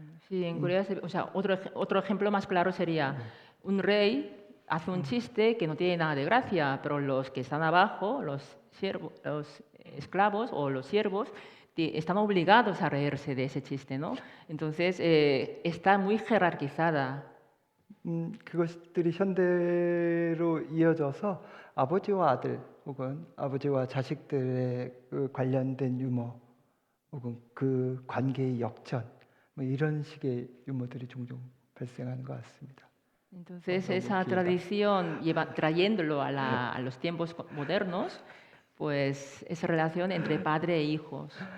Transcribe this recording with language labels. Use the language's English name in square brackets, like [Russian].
[Spanish] Sí, en Corea, o sea, otro ejemplo más claro sería un rey hace un chiste que no tiene nada de gracia, pero los que están abajo, los esclavos o los siervos, están obligados a reírse de ese chiste, ¿no? Entonces, está muy jerarquizada. [Korean] 그것들이 현대로 이어져서 아버지와 아들 혹은 아버지와 자식들의 그 관련된 유머 혹은 그 관계의 역전 뭐 이런 식의 유머들이 종종 발생하는 것 같습니다. [Spanish] Entonces, esa tradición, trayéndolo a los tiempos modernos, pues esa relación entre padre e hijos.